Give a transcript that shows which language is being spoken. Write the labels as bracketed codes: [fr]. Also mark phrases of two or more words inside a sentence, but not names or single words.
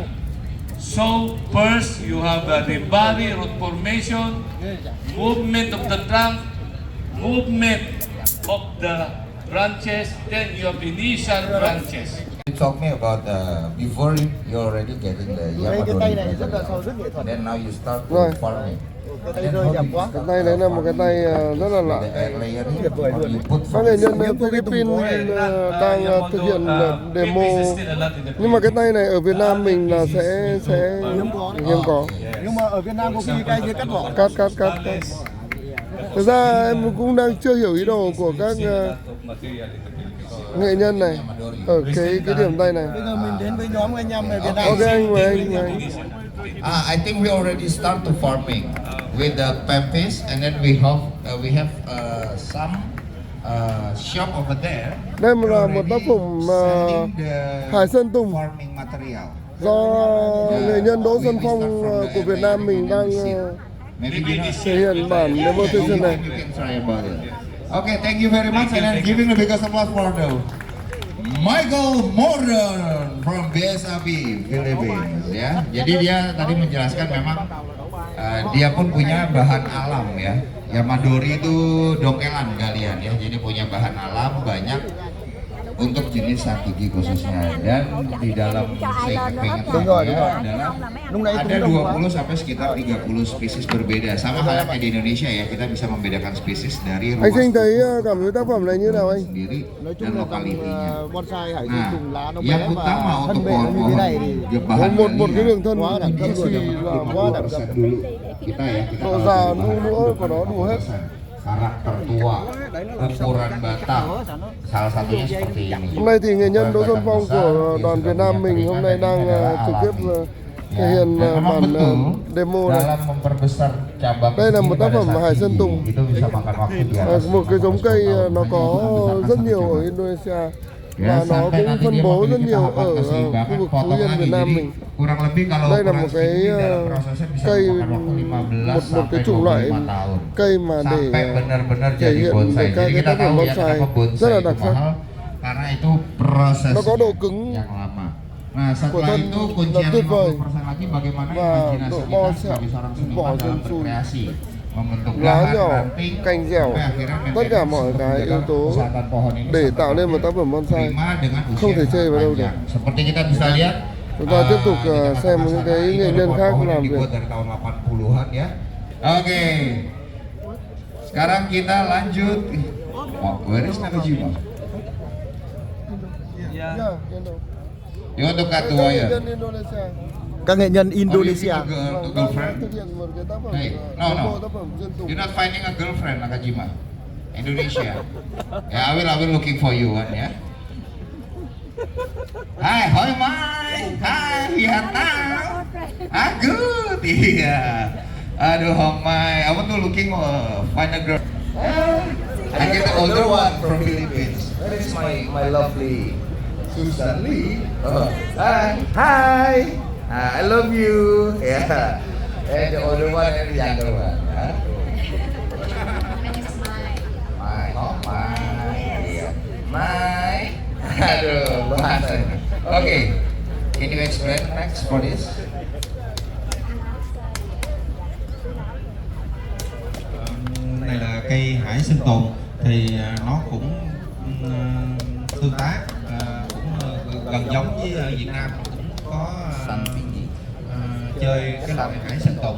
[en] So first, you have the Nibari root formation, movement of the trunk, movement of the branches, then you have initial branches. You talk me about before you already getting the Yamadori present, then now you start [vi] Rồi. [en] farming. [vi] Cây rơi đẹp quá. Cái tay đấy là một cái tay rất là lạ. Các nghệ nhân Philippines đang thực hiện demo, nhưng mà cái tay này ở Việt Nam mình là sẽ hiếm có. Nhưng mà ở Việt Nam có khi cây kia cắt vỏ. Cắt. Thực ra em cũng đang chưa hiểu ý đồ của các nghệ nhân này ở cái điểm tay này. Bây giờ mình đến với nhóm anh em ở Việt Nam. Ok anh mời anh. [en] I think we already start to farming with the pempis, and then we have some shop over there. [vi] Đây là một tác phẩm [en] Selling the [vi] Hải Sơn Tùng [en] farming material. [vi] do nghệ nhân Đỗ Xuân Phong của Việt Nam mình đang [en] Maybe you know, [vi] thể hiện bản demonstration này. [en] you can try about it. Okay, thank you very much, and then giving the biggest applause for the Michael Morgan from BSAB Philippines. [id] Ya, jadi dia tadi menjelaskan memang dia pun punya bahan alam ya. Ya Madori itu dongkelan kalian ya, jadi punya bahan alam banyak untuk jenis Satigi khususnya, dan di dalam pengen adalah ada 20 sampai sekitar 30 spesies berbeda, sama halnya kayak di Indonesia ya, kita bisa membedakan spesies dari [vi] Anh Sinh thấy [id] luas [vi] cảm thấy tác phẩm này như nào anh? [id] sendiri [vi] Nói [id] dan [vi] chung là [id] lokalitinya. [vi] bonsai Hải Sơn Tùng lá nó [id] Yang [vi] bé [id] utama [vi] và [id] untuk [vi] thân bền như thế này thì [id] bahan [vi] một cái đường thân quá đẳng cấp rồi, quá đẳng cấp. [id] dulu kita ya, kita [vi] Độ [id] tahu [vi] già [id] dari bahan [vi] nữa của nó đủ hết. [id] karakter tua, ukuran batang, salah satunya seperti ini. [vi] Hôm nay thì nghệ nhân Đỗ Xuân Phong của đoàn Việt Nam mình hôm nay đang trực tiếp thể hiện bản demo này. [id] Dalam memperbesar cabang [vi] Đây là một tác phẩm [id] pada [vi] Hải [id] saat [vi] Sơn [id] ini, [vi] Tùng. [id] itu bisa makan waktu di atas [vi] Một cái giống cây nó có rất nhiều ở Indonesia và nó [id] sampai [vi] cũng [id] nanti [vi] phân [id] dia [vi] bố rất [id] memiliki [vi] nhiều [id] tahapan [vi] ở [id] keseimbangan [vi] khu vực Phú [id] potongan [vi] Yên [id] nih. [vi] Việt Nam [id] Jadi, [vi] mình. [id] kurang lebih kalau [vi] Đây là [id] ukuran [vi] một cái [id] segini dalam prosesnya bisa [vi] cây, [id] memakan waktu 15 [vi] một [id] sampai [vi] cái chủng loại [id] 25 tahun. [vi] cây mà để [id] Sampai benar-benar [vi] thể [id] jadi [vi] hiện [id] bonsai. [vi] các [id] Jadi [vi] cái [id] kita [vi] tác phẩm [id] tahu ya [vi] bonsai [id] kenapa bonsai [vi] rất là [id] itu [vi] đặc sắc. [id] mahal, karena itu proses [vi] Nó có độ cứng [id] yang lama. Nah, setelah [vi] thân [id] itu [vi] là [id] kuncian [vi] tuyệt vời [id] 50% lagi bagaimana [vi] và [id] imajinasi [vi] độ [id] kita [vi] bo [id] sebagai seorang [vi] bỏ [id] seniman dalam [vi] chân sùi, [id] berkreasi, membentuk [vi] lá [id] lahan, [vi] nhỏ, [id] ranting, [vi] cành dẻo, [id] sampai akhirnya [vi] tất cả [id] maintenance [vi] mọi cái [id] menjaga [vi] yếu tố [id] kesehatan pohon ini [vi] để [id] sampai [vi] tạo nên một tác phẩm bonsai. [id] prima dengan usia [vi] Không thể [id] yang [vi] chê vào đâu [id] panjang. [vi] được. [id] Seperti kita bisa lihat, [vi] Chúng ta tiếp tục [id] di Jakarta [vi] xem những cái [id] Selatan [vi] nghệ [id] itu [vi] nhân [id] ada [vi] khác [id] pohon yang [vi] làm việc. [id] dibuat dari tahun 80-an ya. Oke. Sekarang kita lanjut. [en] Oh, where is Nakajima? Yeah, you know. [id] Ini untuk Kak [vi] Các [id] Tua [vi] nghệ [id] ya. [vi] nhân Indonesia các nghệ nhân Indonesia. [en] Oh, you [vi] vâng, [en] girlfriend? [vi] đang thực hiện một cái tác phẩm [en] Hey, no, no. [vi] tác phẩm dân tộc. [en] You're not finding a girlfriend, Nakajima. [vi] Indonesia. [en] Yeah, I will looking for you one ya. [ja] Hai, hoi mai. Hai, [vi] Vietnam. [en] Ah, good. [id] Iya. Aduh, [en] Homai. I want to looking find a girl. I get the older one from Philippines. That is my lovely Susan Lee. Oh. Hi. I love you. Yeah. And the older one and the younger one. Huh? My. Oh, my. Yeah. My. [id] Aduh, bahasa. [en] Okay. Can you explain next for this? [vi] Này là cây hải sinh tồn thì nó cũng tương tác cũng gần giống với Việt Nam, cũng có chơi cái loại hải sinh tồn.